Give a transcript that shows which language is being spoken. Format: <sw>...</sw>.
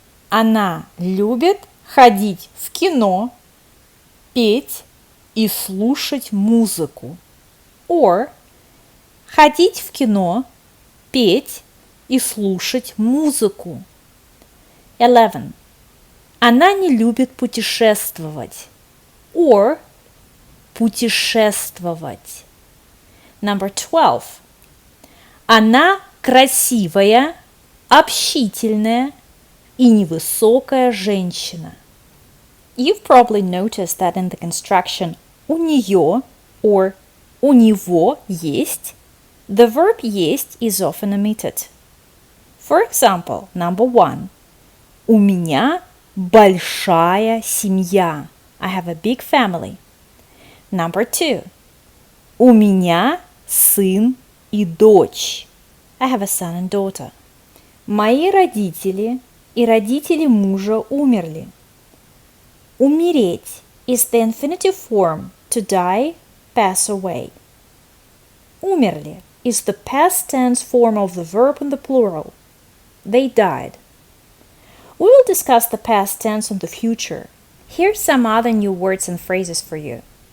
<ru>Она любит ходить в кино, петь и слушать музыку. Or ходить в кино, петь и слушать музыку. 11. Она не любит путешествовать. Or путешествовать.</ru> <en>Number 12.</en> <ru>Она красивая, общительная и невысокая женщина.</ru> <en>You've probably noticed that in the construction</en> <ru>у нее</ru> <en>or</en> <ru>у него есть,</ru> <en>the verb есть is often omitted. For example, number 1.</en> <ru>У меня большая семья.</ru> <en>I have a big family. Number 2.</en> <ru>У меня сын и дочь.</ru> <en>I have a son and daughter.</en> <ru>Мои родители и родители мужа умерли.</ru> <en>Умереть is the infinitive form to die, pass away. Умерли is the past tense form of the verb in the plural. They died. We will discuss the past tense in the future. Here's some other new words and phrases for you.</en>